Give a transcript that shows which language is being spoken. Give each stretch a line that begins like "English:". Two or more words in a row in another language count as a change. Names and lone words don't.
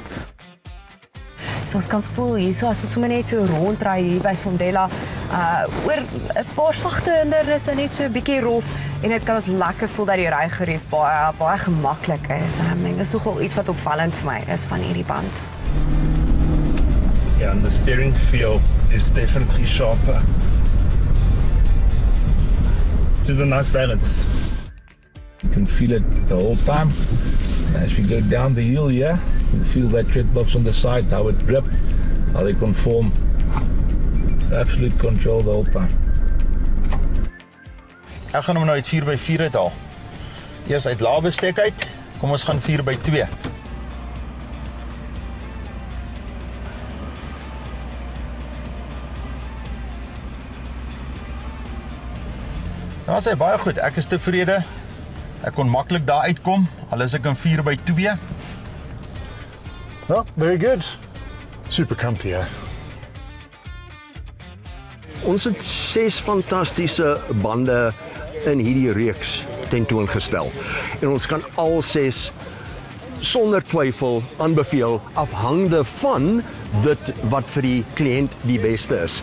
Afrikaans: So ons kan voel hierso as ons sommer net so rondry hier by Sondela oor 'n paar sagte hindernisse net so 'n bietjie rof en dit kan ons lekker voel dat die rygerief baie gemaklik is. Dit is nogal iets wat opvallend vir my is van hierdie band.
English: Yeah, and the steering feel is definitely sharper. It's a nice balance. You can feel it the whole time. As we go down the hill here, you feel that tread box on the side, how it grip, how they conform. Absolute control the whole time.
Afrikaans: Ek gaan hom nou uit 4x4 uithaal. Eers uit lae bestek uit, kom ons gaan 4x2. Nou sê baie goed, ek is tevrede. Ek kon maklik daar uitkom, al is ek in 4x2.
English: Well, very good. Super comfy,
Afrikaans: hè? Ons het 6 fantastiese bande in hierdie reeks tentoongestel. En ons kan al 6 sonder twyfel aanbeveel afhangende van dit wat vir die kliënt die beste is.